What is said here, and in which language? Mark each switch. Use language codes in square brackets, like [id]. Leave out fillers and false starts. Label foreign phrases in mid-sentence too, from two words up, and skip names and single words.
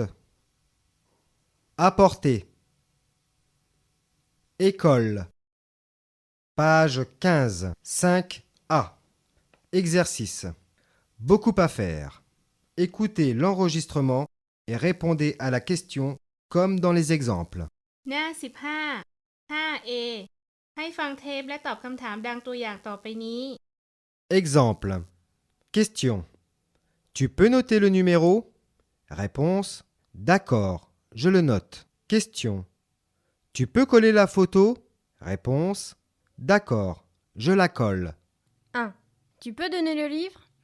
[fr] Apporter. École. Page 15. 5A. Exercice. Beaucoup à faire. Écoutez l'enregistrement et répondez à la question comme dans les exemples. [th] หน้า 15 5A ให้ฟังเทปและตอบคำถามดังตัวอย่างต่อไปนี้ [fr] Exemple. Question. Tu peux noter le numéro? Réponse. D'accord, je le note. Question. Tu peux coller la photo? Réponse. D'accord, je la colle. 1. Tu peux donner le livre?